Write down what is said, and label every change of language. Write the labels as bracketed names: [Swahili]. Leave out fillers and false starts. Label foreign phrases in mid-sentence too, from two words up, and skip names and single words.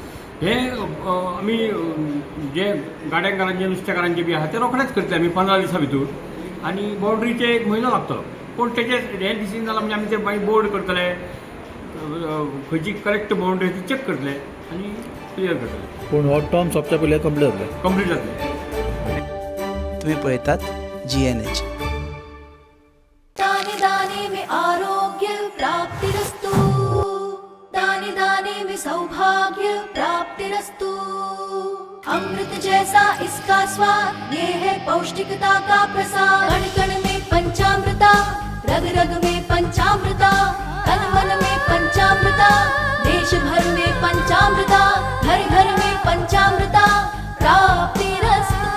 [Konkani] हें आमी जे गाड्यांकारांचे नुस्तेकारांचे बी आहा ते रोखडेच करतले आमी 15 दिसां भितर आनी बाउंड्रीचे 1 म्हयनो लागतलो. पूण तेजेर हें डिसिजन जालां म्हणजे आमी ते मागीर बोर्ड करतले खंयची [English] correct boundary [Konkani] ती चॅक करतले आनी क्लियर करतले. पूण हो टर्म सोंपच्या पयलीं कंप्लीट जातलें. तुम्ही पळयतात GNH. [Hindi] दाने दाने में आरोग्य प्राप्तिरस्तु. प्राप्तिरस्तु। अमृत जैसा इसका स्वाद, ये है पौष्टिकता का प्रसाद। कण कण में पंचामृता, रग रग में पंचामृता, तन मन में पंचामृता, देश भर में पंचामृता, घर घर में पंचामृता प्राप्तिरस्तु।